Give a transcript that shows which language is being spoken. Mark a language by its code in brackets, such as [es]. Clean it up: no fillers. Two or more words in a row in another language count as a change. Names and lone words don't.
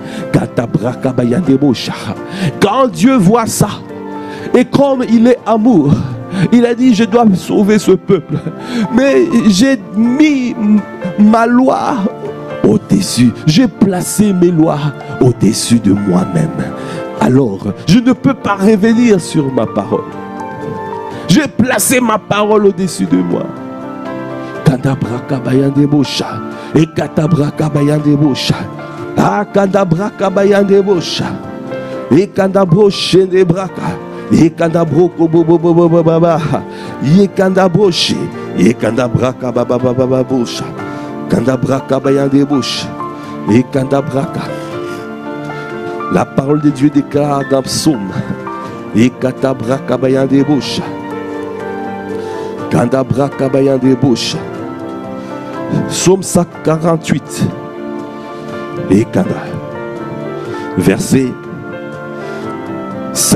[fr] Quand Dieu voit ça, et comme il est amour, il a dit, je dois sauver ce peuple, mais j'ai mis ma loi au-dessus, j'ai placé mes lois au-dessus de moi-même. Alors, je ne peux pas revenir sur ma parole. J'ai placé ma parole au-dessus de moi. Et katabrakabayandebosha. Ah, kadabrakabayandebosha. Et kadabroshendebraka. Et kadabroko bobobobobaba. Et kadabroshe. Et kadabrakabababababocha. Kandabrakabayandebosha. Et kandabraka. La parole de Dieu déclare dans Psaume. Et katabrakabayandebosha. Kandabrakabayandebosha. Psaume 148. Et Kanda. Verset 5.